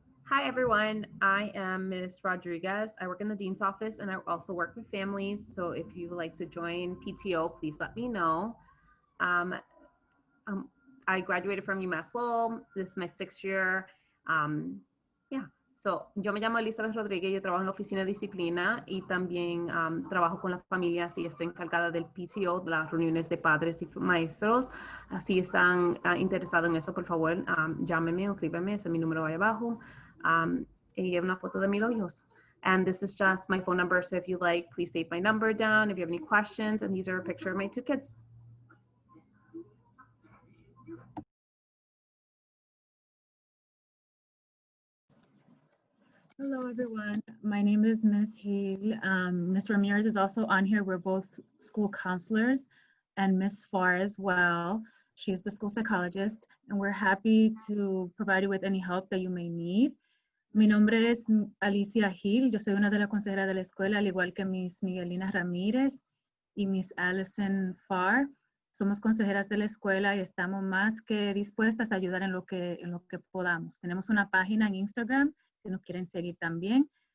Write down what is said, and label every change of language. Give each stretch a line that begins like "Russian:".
English: Hi everyone, I am Ms. Rodriguez. I work in the Dean's office and I also work with families. So if you would like to join PTO, please let me know. I graduated from UMass Lowell. This is my 6th year.
Spanish: So yo me llamo Elizabeth Rodríguez, yo trabajo en la oficina de disciplina y también trabajo con las familias y estoy encargada del PTO, de las reuniones de padres y maestros. Si están interesados en eso, por favor, llámenme o escríbeme, ese es mi número ahí abajo. Y una foto de mis hijos.
English: And this is just my phone number, so if you like, please save my number down if you have any questions. And these are a picture of my 2 kids. Hello, everyone. My name is Ms. Hill. Ms. Ramirez is also on here. We're both school counselors, and Ms. Farr as well. She's the school psychologist, and we're happy to provide you with any help that you may need.
Spanish: Mi nombre es Alicia Hill. Yo soy una de las consejeras de la escuela, al igual que Miss Miguelina Ramírez y Miss Allison Farr. Somos consejeras de la escuela y estamos más que dispuestas a ayudar en lo que podamos. Tenemos una página en Instagram, si nos quieren seguir también.